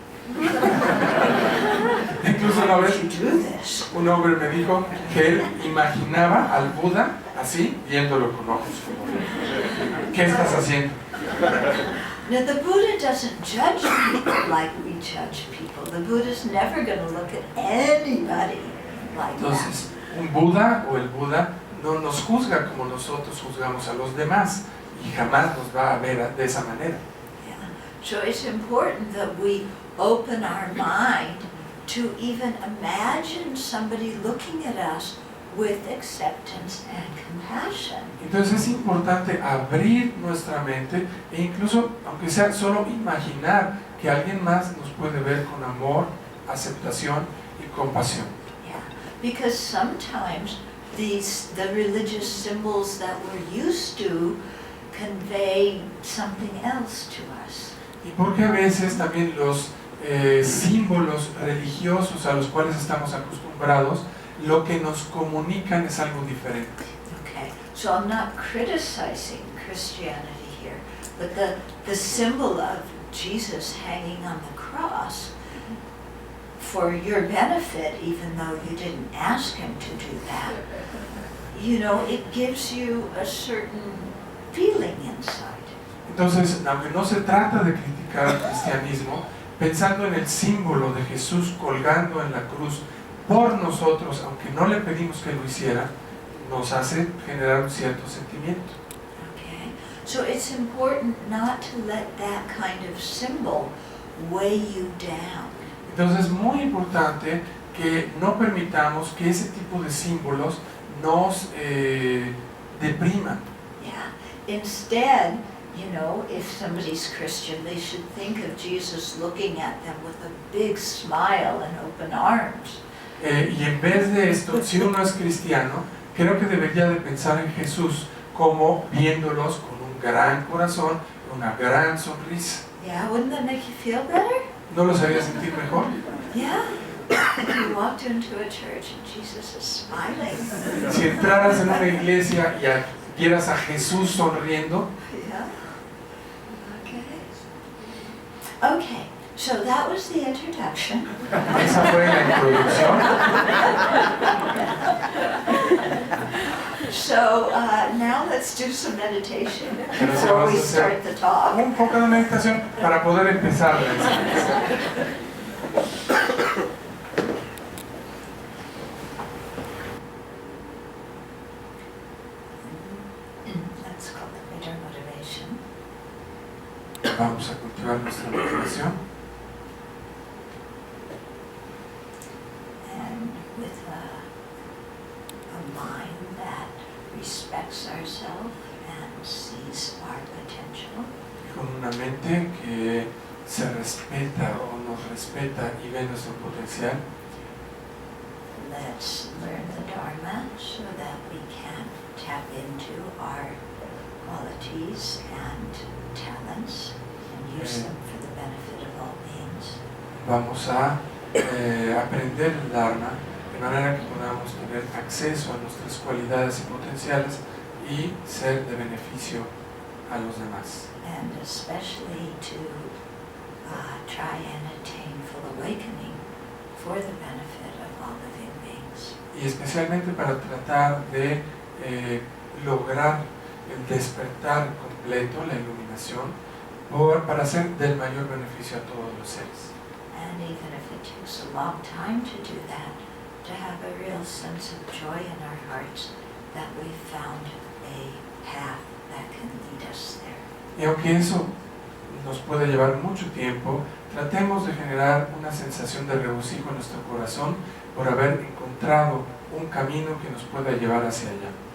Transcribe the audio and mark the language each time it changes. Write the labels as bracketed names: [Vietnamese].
[Spanish] Incluso una [English] like, [Spanish] vez [English] how did you do this? [Spanish] un hombre me dijo que él imaginaba al Buda así, viéndolo con ojos. ¿Qué estás haciendo? [English] Now the Buddha doesn't judge people like we judge people. The Buddha's never going to look at anybody like that. [Spanish] Entonces, un Buda o el Buda no nos juzga como nosotros juzgamos a los demás y jamás nos va a ver de esa manera. [English] Yeah. So it's important that we open our mind to even imagine somebody looking at us with acceptance and compassion. [Spanish] Entonces es importante abrir nuestra mente e incluso, aunque sea solo imaginar que alguien más nos puede ver con amor, aceptación y compasión. [English] Yeah. Because sometimes the religious symbols that we're used to convey something else to us. [Spanish] Y porque a veces también los símbolos religiosos a los cuales estamos acostumbrados, lo que nos comunican es algo diferente. [English] Okay, so I'm not criticizing Christianity here, but the symbol of Jesus hanging on the cross for your benefit, even though you didn't ask him to do that, you know, it gives you a certain feeling inside. [Spanish] Entonces, aunque no se trata de criticar al cristianismo, pensando en el símbolo de Jesús colgando en la cruz por nosotros, aunque no le pedimos que lo hiciera, nos hace generar un cierto sentimiento. [English] Okay, so it's important not to let that kind of symbol weigh you down. [Spanish] Entonces es muy importante que no permitamos que ese tipo de símbolos nos depriman. [English] Yeah. Instead, you know, if somebody's Christian, they should think of Jesus looking at them with a big smile and open arms. [Spanish] Y en vez de esto, si uno es cristiano, creo que debería de pensar en Jesús como viéndolos con un gran corazón, una gran sonrisa. [English] Yeah, wouldn't that make you feel better? [Spanish] ¿No los haría sentir mejor? [English] Yeah. If you walked into a church and Jesus is smiling. [Spanish] Si entraras en una iglesia y vieras a Jesús sonriendo. [English] Yeah. Okay. Okay. So that was the introduction. [Spanish] Esa fue la introducción. [English] So now let's do some meditation [Spanish] Pero si [English] before [Spanish] vamos [English] we [Spanish] a hacer [English] start the talk. [Spanish] un poco de meditación para poder empezar la enseñanza. [English] Let's cultivate our motivation. [Spanish] Vamos a cultivar nuestra motivación. [English] And with a mind that respects ourselves and sees our potential. [Spanish] Con una mente que se respeta o nos respeta y ve nuestro potencial. [English] Let's learn the Dharma so that we can tap into our qualities and talents and use them for the benefit of all beings. [Spanish] Vamos a aprender el Dharma de manera que podamos tener acceso a nuestras cualidades y potenciales y ser de beneficio a los demás. [English] And especially to try and attain full awakening for the benefit of all living beings. [Spanish] Y especialmente para tratar de lograr el despertar completo, la iluminación, para ser del mayor beneficio a todos los seres. [English] And even if it takes a long time to do that, to have a real sense of joy in our hearts that we've found a path that can lead us there. [Spanish] Y aunque eso nos puede llevar mucho tiempo, tratemos de generar una sensación de regocijo en nuestro corazón por haber encontrado un camino que nos pueda llevar hacia allá.